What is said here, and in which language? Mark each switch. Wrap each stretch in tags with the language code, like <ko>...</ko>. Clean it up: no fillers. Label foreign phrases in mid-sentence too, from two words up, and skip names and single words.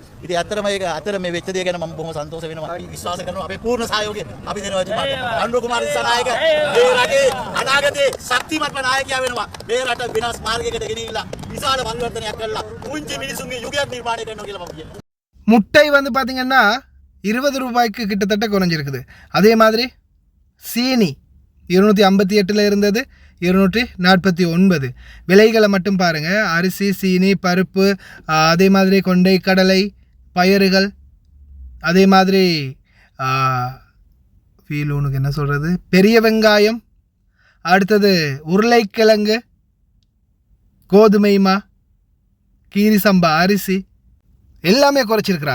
<si>ඉතින් ඇත්තටම මේ වෙච්ච දේ ගැන මම බොහොම සන්තෝෂ වෙනවා. අපි විශ්වාස කරනවා අපේ පූර්ණ සහයෝගය අපි දෙනවා එතුමාට. අනුර කුමාර දිසානායක මේ රටේ අනාගතේ ශක්තිමත්ම நாயකයා වෙනවා. මේ රට විනාශ මාර්ගයකට ගෙනිහිලා විශාල පරිවර්තනයක් කරලා පුංචි මිනිසුන්ගේ යුගයක් නිර්මාණය කරනවා කියලා මම කියනවා.</si> <ta>முட்டை வந்து பார்த்தீங்கன்னா 20 ரூபாய்க்கு கிட்டத்தட்ட குறைஞ்சிருக்குது. அதே மாதிரி சீனி 258 இருந்தது 249. விலைகளை மட்டும் பாருங்கள். அரிசி, சீனி, பருப்பு, அதே மாதிரி கொண்டை கடலை, பயிர்கள், அதே மாதிரி ஃபீலூனுக்கு என்ன சொல்கிறது, பெரிய வெங்காயம், அடுத்தது உருளைக்கிழங்கு, கோதுமைமா, கீரி சம்பா அரிசி எல்லாமே குறைச்சிருக்கிறாங்க.</ta>